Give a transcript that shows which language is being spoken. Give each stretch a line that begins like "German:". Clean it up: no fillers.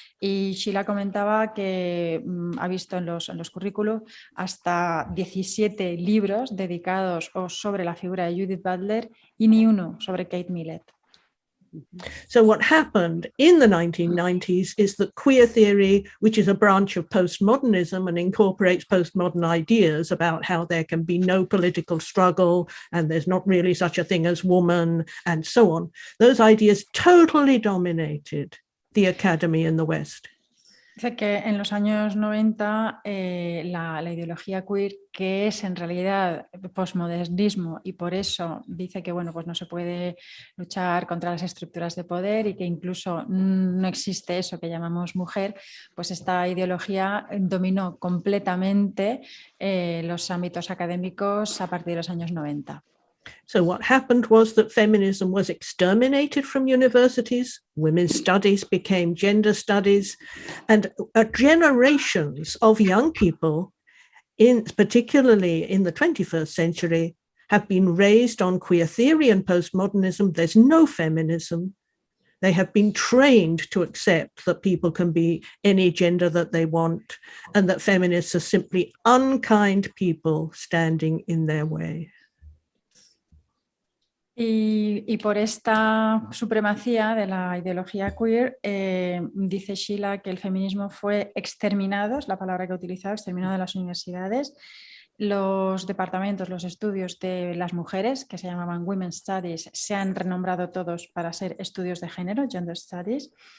Spanish: Y Sheila comentaba que ha visto en los currículos hasta 17 libros dedicados o sobre la figura de Judith Butler y ni uno sobre Kate Millett.
English: So what happened in the 1990s is that queer theory, which is a branch of postmodernism and incorporates postmodern ideas about how there can be no political struggle and there's not really such a thing as woman and so on, those ideas totally dominated the academy in the West.
Spanish: Dice que en los años 90 la ideología queer, que es en realidad posmodernismo, y por eso dice que bueno, pues no se puede luchar contra las estructuras de poder y que incluso no existe eso que llamamos mujer, pues esta ideología dominó completamente los ámbitos académicos a partir de los años 90.
English: So what happened was that feminism was exterminated from universities, women's studies became gender studies, and generations of young people, particularly in the 21st century, have been raised on queer theory and postmodernism. There's no feminism. They have been trained to accept that people can be any gender that they want and that feminists are simply unkind people standing in their way.
Spanish: Y por esta supremacía de la ideología queer, dice Sheila que el feminismo fue exterminado, es la palabra que ha utilizado, exterminado de las universidades. Los departamentos, los estudios de las mujeres, que se llamaban Women's Studies, se han renombrado todos para ser estudios de género, Gender Studies.